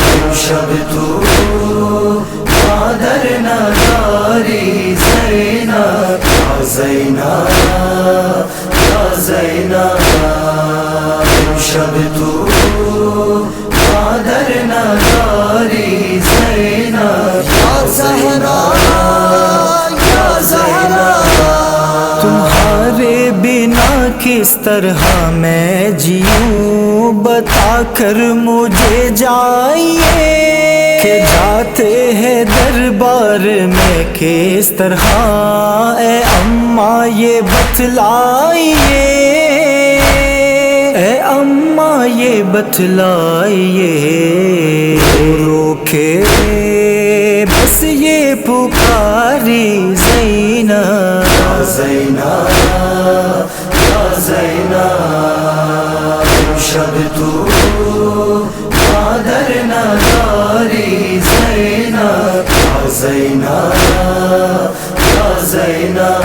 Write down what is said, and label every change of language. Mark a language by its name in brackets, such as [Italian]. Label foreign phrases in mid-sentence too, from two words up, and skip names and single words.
[Persian] امشب تو مادر نداری زینب یا زینب یا زینب. امشب تو مادر نداری زینب یا زینب یا زینب. [Urdu] تمہارے بنا کس طرح میں جیوں بتا کر مجھے جائیے کہ جاتے ہیں دربار میں کس طرح اے اماں یہ بتلائیے اے اماں یہ بتلائیے. رو کے بس یہ پکاری زینب یا زینب یا زینب. [Persian] امشب تو مادر نداری زینب یا زینب یا زینب.